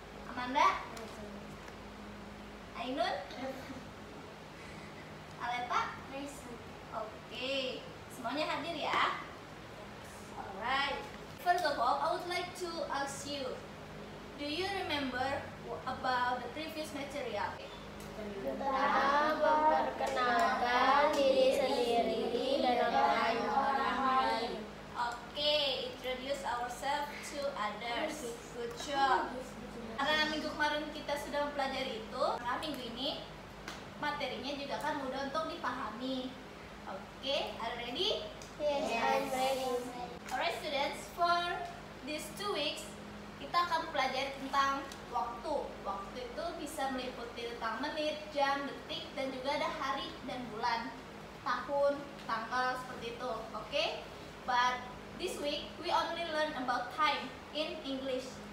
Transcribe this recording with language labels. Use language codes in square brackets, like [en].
[id] Amanda, Ainun, Aleta, [en] Present. [id] Oke, semuanya hadir ya. [en] Alright. First of all, I would like to ask you, do you remember about the previous material? [id] Kita memperkenalkan diri sendiri dan orang lain. [en] Oke, introduce ourselves to others. Good job. [id] Karena minggu kemarin kita sudah mempelajari itu, karena minggu ini materinya juga kan mudah untuk dipahami. [en] Oke, are you ready? Yes, I'm ready. Alright students, for these 2 weeks [id] kita akan pelajari tentang waktu. Waktu itu bisa meliputi tentang menit, jam, detik, dan juga ada hari dan bulan, tahun, tanggal, seperti itu. Oke? [en] But this week we only learn about time in English.